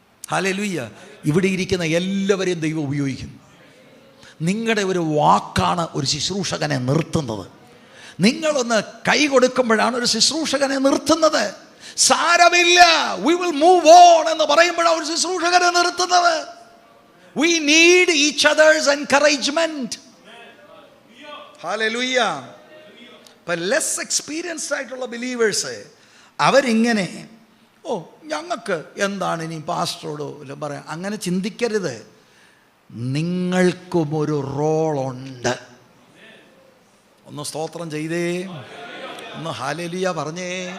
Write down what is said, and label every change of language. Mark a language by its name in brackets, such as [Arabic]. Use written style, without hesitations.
[Malayalam] Hallelujah. ഇവിടെ ഇരിക്കുന്ന എല്ലാവരെയും ദൈവം ഉപയോഗിക്കും. നിങ്ങളുടെ ഒരു വാക്കാണ് ഒരു ശുശ്രൂഷകനെ നിർത്തുന്നത്. നിങ്ങളൊന്ന് കൈ കൊടുക്കുമ്പോഴാണ് ഒരു ശുശ്രൂഷകനെ നിർത്തുന്നത്. സാരമില്ല, [English] we will move on [Malayalam] എന്ന് പറയുമ്പോഴാണ് ഒരു ശുശ്രൂഷകനെ നിർത്തുന്നത്. [English] We need each other's encouragement. [Malayalam] Hallelujah. ഇപ്പം [English] less experienced [Malayalam] ആയിട്ടുള്ള ബിലീവേഴ്സ് അവരിങ്ങനെ, ഞങ്ങൾക്ക് എന്താണ് ഇനി പാസ്റ്ററോടോ ഇല്ല പറയാം, അങ്ങനെ ചിന്തിക്കരുത്. നിങ്ങൾക്കും ഒരു റോളുണ്ട്. ഒന്ന് സ്തോത്രം ചെയ്തേ, ഒന്ന് ഹല്ലേലൂയ പറഞ്ഞേ.